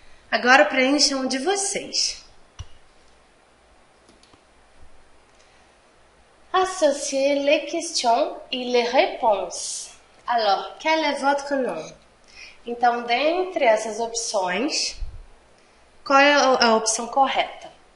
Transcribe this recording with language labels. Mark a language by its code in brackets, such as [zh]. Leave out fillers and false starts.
[pt] Agora preencham um de vocês. [fr] Associez les questions et les réponses. Alors, quel est votre nom? [pt] Então, dentre essas opções, qual é a opção correta?